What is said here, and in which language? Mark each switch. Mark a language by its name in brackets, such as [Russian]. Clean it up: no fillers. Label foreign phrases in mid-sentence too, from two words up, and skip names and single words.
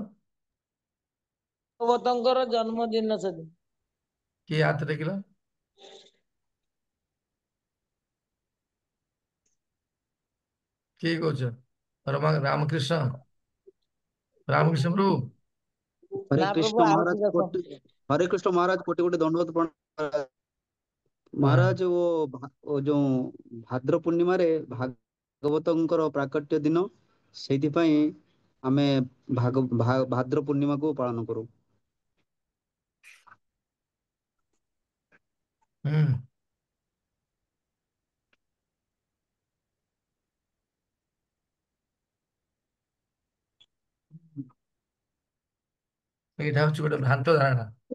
[Odia] ଭାଗବତଙ୍କର ଜନ୍ମଦିନ ସେଦିନ। କିଏ ହାତ ଟେକିଲ? କିଏ କହୁଛ? ରାମକୃଷ୍ଣ ପ୍ରଭୁ। हरे ନା ପ୍ରଭୁ कृष्ण ଆରତି महाराज ଦେଖ। [Hindi] कोटि हरे कृष्ण महाराज कोटि कोटि दंडवत प्रणाम [Odia] ହଁ महाराज। [Hindi] वो जो [Odia] ଭାଦ୍ର ପୂର୍ଣ୍ଣିମା ରେ ଭାଗବତଙ୍କର ପ୍ରାକଟ୍ୟ ଦିନ ସେଇଥିପାଇଁ ଆମେ ଭାଦ୍ର ପୂର୍ଣ୍ଣିମାକୁ ପାଳନ କରୁ। ହୁଁ। ଏଇଟା ହଉଛି ଗୋଟେ ଭ୍ରାନ୍ତ ଧାରଣା।